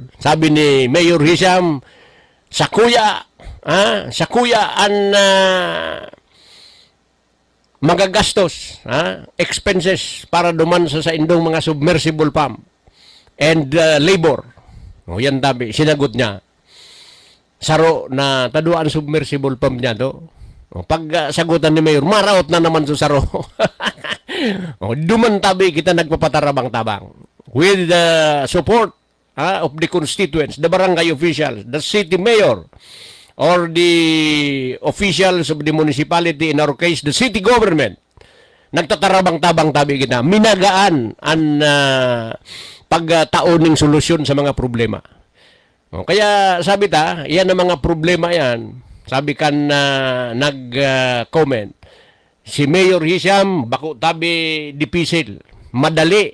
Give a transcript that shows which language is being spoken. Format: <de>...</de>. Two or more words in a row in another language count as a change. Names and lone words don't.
<bik>Sabi ni Mayor Hisham, sa kuya ang magagastos, expenses para duman sa indong mga</bik> <en>submersible pump</en> <bik>and labor. Yan tabi, sinagot niya. Saro na taduan</bik> <en>submersible pump</en> <bik>niya to. Pag sagutan ni Mayor, maraot na naman sa saro. Duman tabi kita nagpapatarabang-tabang.</bik> <en>With the support of the constituents, the barangay officials, the city mayor, or the officials of the municipality, in our case, the city government,</en> <bik>nagtatarabang-tabang tabi kita. Minagaan ang pagtaoning solusyon sa mga problema. Kaya sabi ta, yan ang mga problema yan. Sabi kan nag-comment, si Mayor Hisham, bako tabi dipisil, madali.</bik>